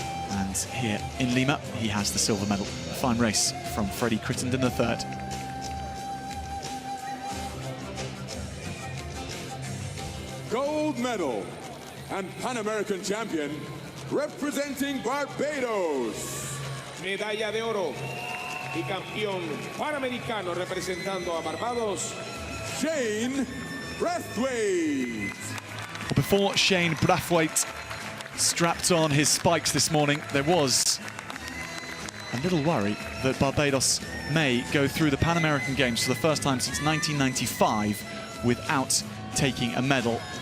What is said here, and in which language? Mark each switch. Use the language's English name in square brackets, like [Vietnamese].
[English] And here in Lima, he has the silver medal. A fine race from Freddie Crittenden III. Gold medal and Pan American champion representing Barbados. [Spanish] Medalla de oro y campeón panamericano representando a Barbados. [English] Shane Brathwaite. Well, before Shane Brathwaite strapped on his spikes this morning, there was a little worry that Barbados may go through the Pan American Games for the first time since 1995 without taking a medal.